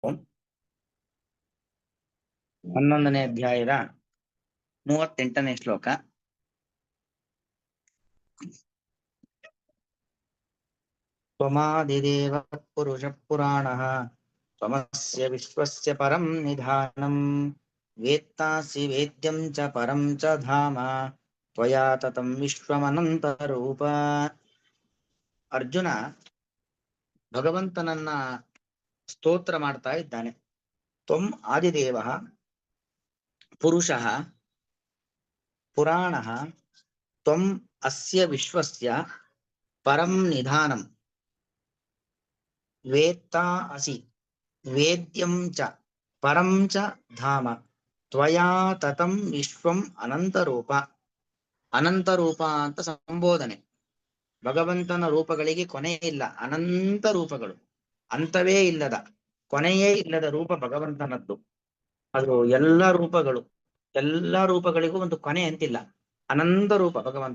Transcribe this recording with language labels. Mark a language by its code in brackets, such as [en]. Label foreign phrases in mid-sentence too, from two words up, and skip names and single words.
[kn] 11ನೇ ಅಧ್ಯಾಯದ 38ನೇ ಶ್ಲೋಕ. [sa] ತ್ವಮಾದಿದೇವ ಪುರುಷ ಪುರಾಣಃ ತ್ವಮಸ್ಯ ವಿಶ್ವಸ್ಯ ಪರಂ ನಿಧಾನಂ ವೇತ್ತಾಸಿ ವೇದ್ಯಂ ಚ ಪರಂ ಚ ಧಾಮ ತ್ವಯಾ ತತಂ ವಿಶ್ವಮನಂತ ರೂಪ. [kn] ಅರ್ಜುನ ಭಗವಂತನನ್ನ ಸ್ತೋತ್ರ ಮಾಡ್ತಾ ಇದ್ದಾನೆ. [sa] ತ್ವಂ ಆದಿದೇವ ಪುರುಷಃ ಪುರಾಣಃ ತ್ವಂ ಅಸ್ಯ ವಿಶ್ವಸ್ಯ ಪರಂ ನಿಧಾನಂ ವೇತ್ತಾ ಅಸಿ ವೇದ್ಯಂ ಚ ಪರಂ ಚ ಧಾಮ ತ್ವಯಾ ತತಂ ವಿಶ್ವಂ ಅನಂತರೂಪ. [kn] ಅನಂತರೂಪ ಅಂತ ಸಂಬೋಧನೆ. ಭಗವಂತನ ರೂಪಗಳಿಗೆ ಕೊನೆ ಇಲ್ಲ, ಅನಂತ ರೂಪಗಳು, ಅಂತವೇ ಇಲ್ಲದ, ಕೊನೆಯೇ ಇಲ್ಲದ ರೂಪ ಭಗವಂತನದ್ದು. ಅದು ಎಲ್ಲ ರೂಪಗಳು, ಎಲ್ಲ ರೂಪಗಳಿಗೂ ಒಂದು ಕೊನೆ ಅಂತಿಲ್ಲ, ಅನಂತ ರೂಪ ಭಗವಂತ.